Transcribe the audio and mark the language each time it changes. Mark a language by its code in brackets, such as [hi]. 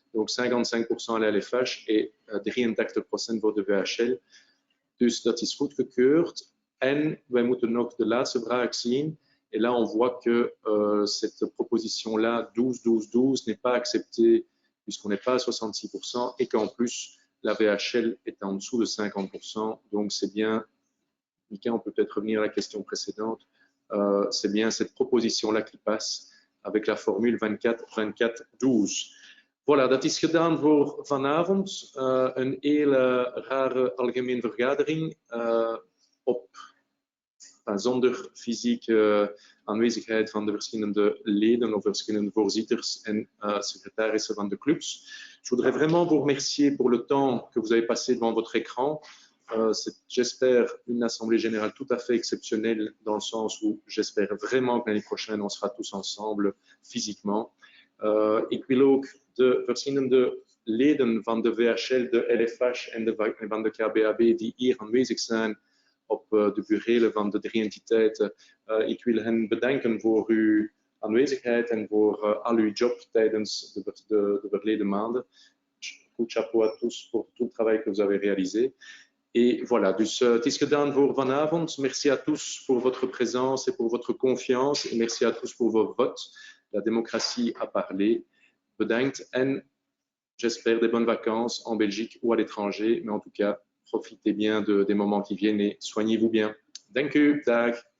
[fr] Donc 55% à la LFH et 83% [nl] voor de VHL. Dus dat is goedgekeurd. En wij moeten nog de laatste vraag zien. [fr] Et là, on voit que cette proposition-là, 12-12-12, n'est pas acceptée puisqu'on n'est pas à 66% et qu'en plus, la VHL est en dessous de 50%. Donc, c'est bien, Mika, on peut peut-être revenir à la question précédente, c'est bien cette proposition-là qui passe avec la formule 24-24-12. [nl] Voilà, dat is gedaan voor vanavond. Een hele rare algemene vergadering zonder fysieke aanwezigheid van de verschillende leden of verschillende voorzitters en secrétarissen van de clubs. [fr] Je voudrais vraiment vous remercier pour le temps que vous avez passé devant votre écran. C'est, j'espère, une assemblée générale tout à fait exceptionnelle dans le sens où j'espère vraiment que l'année prochaine on sera tous ensemble physiquement. [nl] Ik wil ook de verschillende leden van de VHL, de LFH en van de KBAB die hier aanwezig zijn op de burelen van de 3 entiteiten. Ik wil hen bedanken voor uw aanwezigheid en voor al uw job tijdens de verleden maanden. [fr] Goed chapeau à tous pour tout le travail que vous avez réalisé. Et voilà, [nl] dus het is gedaan voor vanavond. [fr] Merci à tous pour votre présence et pour votre confiance. Et merci à tous pour vos votes. La démocratie a parlé. [nl] Bedankt en [fr] j'espère des bonnes vacances en Belgique ou à l'étranger. Mais en tout cas, profitez bien des moments qui viennent et soignez-vous bien. [nl] Dank u, dag.